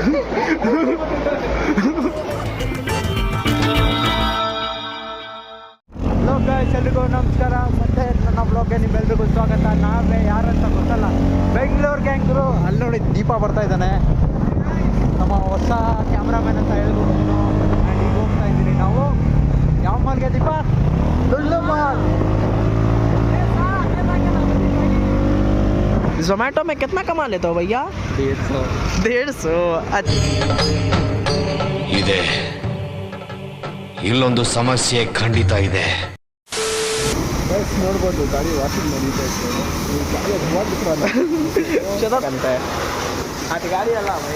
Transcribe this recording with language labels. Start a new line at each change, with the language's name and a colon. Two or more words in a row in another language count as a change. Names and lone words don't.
English: hello guys,
Kannada: ಎಲ್ರಿಗೂ ನಮಸ್ಕಾರ. ಮತ್ತೆ ನನ್ನ ಬ್ಲಾಗ್ಗೆ ನಿಮ್ಮೆಲ್ರಿಗೂ ಸ್ವಾಗತ. ನಾವೇ ಯಾರಂತ ಗೊತ್ತಲ್ಲ, ಬೆಂಗಳೂರು ಗ್ಯಾಂಗ್ರು. ಅಲ್ಲಿ ನೋಡಿ ದೀಪ ಬರ್ತಾ ಇದ್ದಾನೆ, ನಮ್ಮ ಹೊಸ ಕ್ಯಾಮ್ರಾಮನ್ ಅಂತ ಹೇಳ್ಬೋದು ನೀನು. ಆ್ಯಂಡ್ ಈಗ ಹೋಗ್ತಾ ಇದ್ದೀರಿ ನಾವು ಯಾವ ಮಾಲ್ಗೆ ದೀಪ? ಲುಲ್ಲು ಮಾಲ್.
Hindi: ज़ोमैटो में कितना कमा लेते हो भैया? 150.
Kannada: ಇದೆ ಇಲ್ಲೊಂದು ಸಮಸ್ಯೆ ಖಂಡಿತ ಇದೆ. ನೋಡ್ಬೋದು ಗಾಡಿ ವಾಷಿಂಗ್ ಮಾಡಿದ್ದೆ. ಅಂತೆ ಅದು ಗಾಡಿ ಅಲ್ಲ